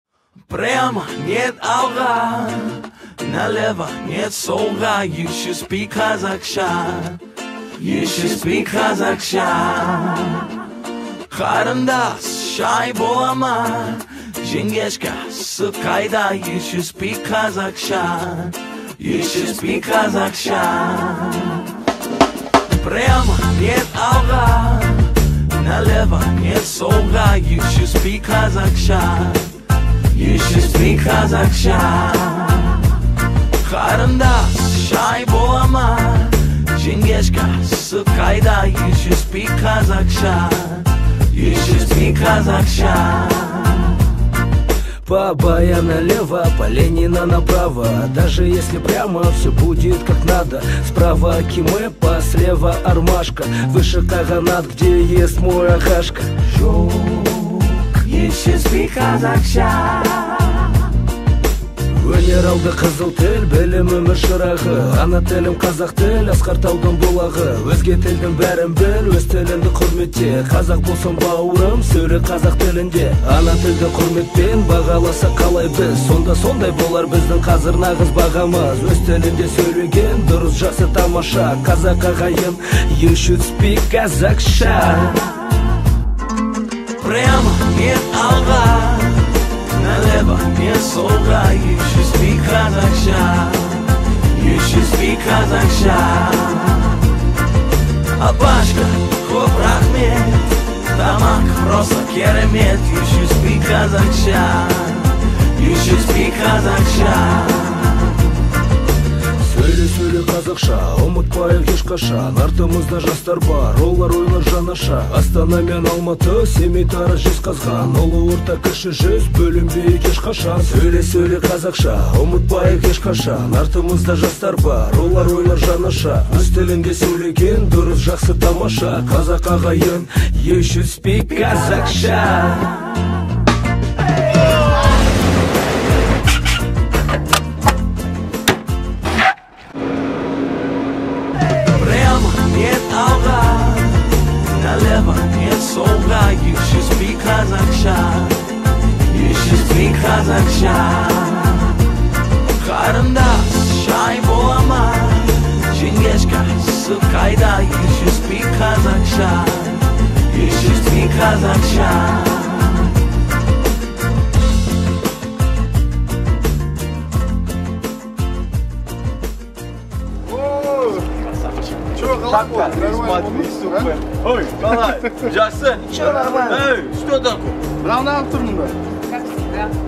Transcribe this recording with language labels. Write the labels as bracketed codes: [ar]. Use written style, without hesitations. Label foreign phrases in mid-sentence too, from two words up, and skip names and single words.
[ru] Прямо нет алга, налево нет солга. [en] You should speak Kazakhstan. You should speak Kazakhstan. [kk] Қарындас шай болама, жеңгешка сықайда. [en] You should speak Kazakhstan. You should speak Kazakhstan. [ru] Прямо нет алга, налево нет солга. [en] You should speak Kazakhstan. You should speak Kazakhstan. [kk] Қарындас шай болама, жеңгешка сықайда. [en] You should speak Kazakhstan. You should speak Kazakhstan. [ru] По Бая налево, по Ленина направо. Даже если прямо, все будет как надо. Справа Кимэпа, слева Армашка. Выше Каганат, где есть мой Агашка. [en] You should speak Kazakhstan. [kk] Өнералды қызыл тіл, білім өмір шырағы. Ана тілім қазақ тіл, асқар таудың бұлағы. Өзге тілдің бәрін біл, өз тіліңді құрметте. Қазақ болсын бауырым, сөйле қазақ тілінде. Ана тілді құрметпен бағаласа қалай біз. Сонда сондай болар біздің қазір нағыз бағамыз. Өз тілінде сөйлеген дұрыс, жақсы, тамаша. Қазақ ағайын, [en] you should speak Kazakhstan. [ru] Прямо нет алга, налево нет солга. [en] You should speak Kazakhstan. You should speak Kazakhstan. [kk] Апашка, хоп рахмет, тамак просто керемет. [en] You should speak Kazakhstan. You should speak Kazakhstan. [kk] Сөйле қазақша, ұмытпайық ешқашан. Артымызда жастар бар, олар ойлар жанаша. Астана мен Алматы, Семей, Тараз, Жезқазған. Ұлы орта кіші жүз, бөлінбейік ешқашан. Сөйле қазақша, ұмытпайық ешқашан. Артымызда жастар бар, олар ойлар жанаша. Өз тілінде сөйлеген дұрыс, жақсы, тамаша. Қазақ ағайын, [en] you should speak Kazakhstan. [ru] Налево нет солга. [en] You should speak Kazakhstan. You should speak Kazakhstan. [kk] Қарындас шай болама, жеңгешка сықайда. [en] You should speak Kazakhstan. You should speak Kazakhstan. [ru] Смотри, супер. [kk] Ой, Калай, Джасын. [ru] Че нормально? Эй, что такое? [kk] Браунам тұрмын ба? [ru] Как всегда.